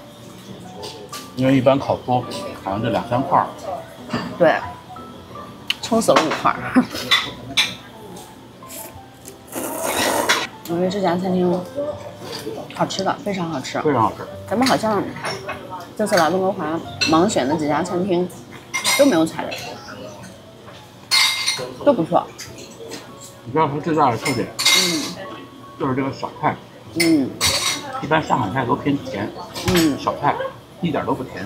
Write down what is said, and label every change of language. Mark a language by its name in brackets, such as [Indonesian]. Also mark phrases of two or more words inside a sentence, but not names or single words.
[Chinese] 因为一般烤麩好像就2、3塊。对，撑死了5塊。我觉得這家餐廳好吃的，非常好吃，非常好吃。咱們好像這次來溫哥華盲選的幾家餐廳都沒有踩雷，都不錯。你知道它最大的特點，就是這個小菜，一般上海菜都偏甜，小菜一點都不甜。